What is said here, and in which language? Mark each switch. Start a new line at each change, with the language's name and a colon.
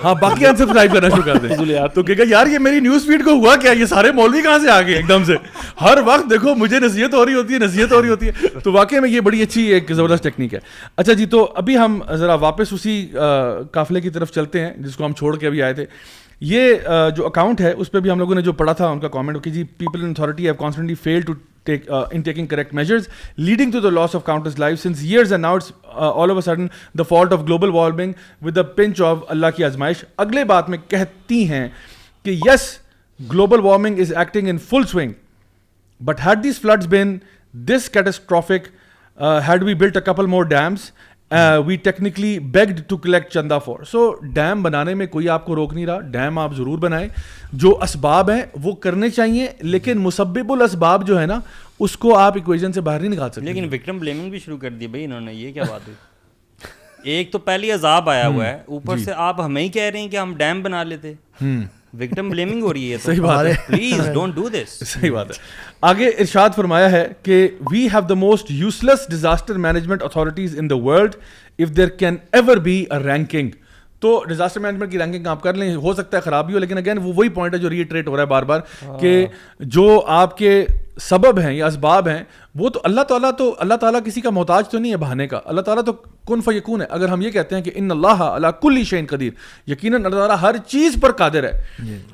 Urdu: ہاں باقی انسبسکرائب کرنا شروع کر دیں. تو کہے گا یار یہ میری نیوز فیڈ کو ہوا کیا, یہ سارے مولوی کہاں سے آ گئے ایک دم سے, ہر وقت دیکھو مجھے نصیحت ہو رہی ہوتی ہے. تو واقعی میں یہ بڑی اچھی ایک زبردست ٹیکنیک ہے. اچھا جی, تو ابھی ہم ذرا واپس اسی قافلے کی طرف چلتے ہیں جس کو ہم چھوڑ کے ابھی آئے تھے. یہ جو اکاؤنٹ ہے اس پہ بھی ہم لوگوں نے جو پڑھا تھا ان کا کامنٹ کہ جی
English: people in authority have constantly failed to in taking correct measures leading to the loss of countless lives since years, and now it's all of a sudden the fault of global warming with a pinch of
Urdu: Allah ki azmaish. اگلے بات میں کہتی ہیں کہ
English: yes, global warming is acting in full swing, but had these floods been this catastrophic, had we built a couple more dams, we technically begged to collect chanda for.
Urdu: So dam بنانے میں کوئی آپ کو روک نہیں رہا, dam آپ ضرور بنائیں, جو اسباب ہیں وہ کرنے چاہیے, لیکن مسبب الاسباب جو ہے نا اس کو آپ ایکویژن سے باہر نہیں نکال سکتے. لیکن وکٹم بلیمنگ بھی شروع کر دی بھائی انہوں نے, یہ کیا بات ہوئی؟ ایک تو پہلی عذاب آیا ہوا ہے, اوپر سے آپ ہمیں ہی کہہ رہے ہیں کہ ہم ڈیم بنا لیتے. وکٹم بلیمنگ ہو رہی ہے. صحیح بات ہے,
English: Please don't do this.
Urdu: صحیح بات ہے. آگے ارشاد فرمایا ہے کہ
English: We have the most useless disaster management authorities in the world if there can ever be a ranking.
Urdu: تو ڈیزاسٹر مینجمنٹ کی رینکنگ آپ کر لیں, ہو سکتا ہے خرابی ہو, لیکن اگین وہ وہی پوائنٹ ہے جو ریٹریٹ ہو رہا ہے بار بار کہ جو آپ کے سبب ہیں یا اسباب ہیں وہ تو اللہ تعالیٰ کسی کا محتاج تو نہیں ہے بہانے کا. اللہ تعالیٰ تو کن فیکون ہے. اگر ہم یہ کہتے ہیں کہ
Arabic: ان اللہ علی کل شیء قدیر,
Urdu: یقیناً اللہ تعالیٰ ہر چیز پر قادر ہے.